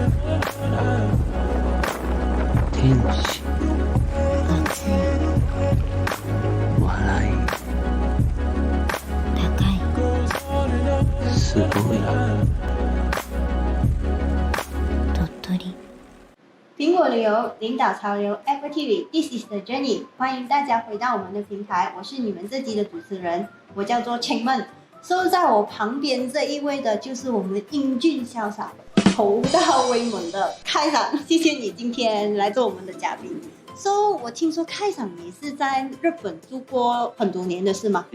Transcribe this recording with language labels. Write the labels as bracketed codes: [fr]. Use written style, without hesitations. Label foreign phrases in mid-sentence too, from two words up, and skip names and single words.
[ja] 天使暑い笑い高いすごい鳥取 [zh] 苹果旅游领导潮流 Apple TV [en] This is the journey， [zh] 欢迎大家回到我们的平台，我是你们这集的主持人，我叫做 Chengmen。坐在我旁边这一位的就是我们英俊潇洒、头大威猛的开场，谢谢你今天来做我们的嘉宾。我听说开场你是在日本住过很多年的是吗？